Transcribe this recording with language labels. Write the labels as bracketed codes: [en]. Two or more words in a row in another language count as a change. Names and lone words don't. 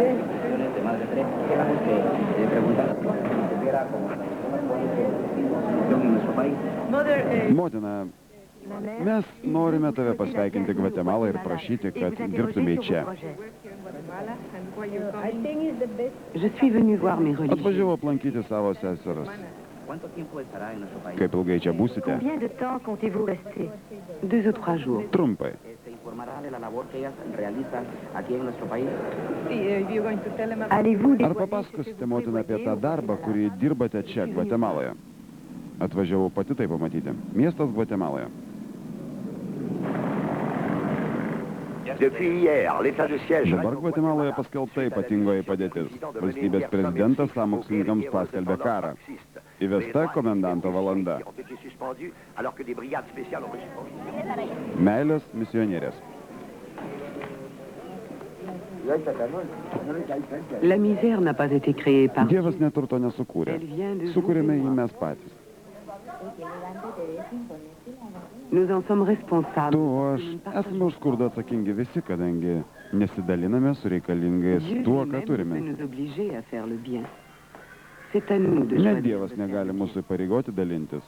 [lt] Mother, Motina, mes norime tave pasveikinti Gvatemalą ir prašyti, kad dirbtumei čia. [fr] Je suis venue voir mes religieux. [lt] Atvažiavau aplankyti savo seseras. Kaip ilgai čia būsite? [fr] Combien de temps comptez-vous rester? 2 ou 3 jours. [lt] Trumpai. [en] you're going to tell him about [fr] Allez-vous [lt] Ar papasakosite, motina, apie tą darbą, kurį dirbate čia, Gvatemaloje? Atvažiavau pati tai pamatyti. Miestas Gvatemaloje. [fr] Depuis hier, l'état de siège [lt] Dabar Gvatemaloje paskelbta ypatingoji padėtis. Valstybės prezidentas sąmokslininkams paskelbė karą. Įvesta komendanto valanda. Meilės misionierės. [fr] La misère n'a pas été créée par Dieu. [lt] Dievas neturto nesukūrė. Sukūrėme jį mes patys. [fr] Nous en sommes responsables. [lt] Tu, aš, esame už skurdą atsakingi visi, kadangi nesidaliname su reikalingais tuo, ką turime. Net Dievas negali mūsų įpareigoti dalintis.